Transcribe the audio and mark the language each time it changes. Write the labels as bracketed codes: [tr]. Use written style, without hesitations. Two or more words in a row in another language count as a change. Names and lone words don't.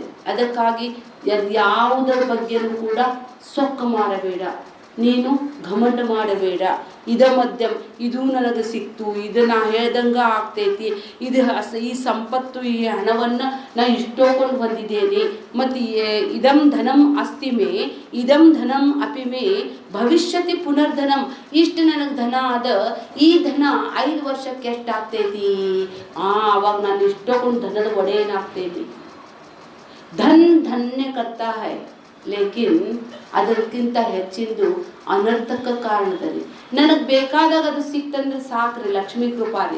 [kn] ಅದಕ್ಕಾಗಿ ಯಾವುದರ ಬಗ್ಗೆನೂ ಕೂಡ ಸೊಕ್ಕು ಮಾಡಬೇಡ, ನೀನು ಘಮಂಡ ಮಾಡಬೇಡ. ಇದ ಮಧ್ಯಮ, ಇದು ನನಗೆ ಸಿಕ್ತು, ಇದು ನಾ ಹೇಳ್ದಂಗೆ ಆಗ್ತೈತಿ, ಇದು ಈ ಸಂಪತ್ತು, ಈ ಹಣವನ್ನು ನಾ ಇಷ್ಟೊಂದು ಹೊಂದಿದ್ದೇನೆ, ಮತ್ತು [sa] ಇದಂ ಧನಂ ಅಸ್ತಿ ಮೇ ಇದಂ ಧನಂ ಅಪಿ ಮೇ ಭವಿಷ್ಯತಿ ಪುನರ್ಧನಂ. [kn] ಇಷ್ಟು ನನಗೆ ಧನ ಅದ, ಈ ಧನ 5 ವರ್ಷಕ್ಕೆ ಎಷ್ಟಾಗ್ತೈತಿ, ಅವಾಗ ನಾನು ಇಷ್ಟೊಂದು ಧನದ ಒಡೆಯನಾಗ್ತೈತಿ. [hi] धन धन्य करता है, लेकिन [kn] ಅದಕ್ಕಿಂತ ಹೆಚ್ಚಿಂದು ಅನರ್ಥಕ ಕಾರಣದಲ್ಲಿ ನನಗೆ ಬೇಕಾದಾಗ ಅದು ಸಿಕ್ತಂದ್ರೆ ಸಾಕ್ರಿ, ಲಕ್ಷ್ಮೀ ಕೃಪಾರಿ.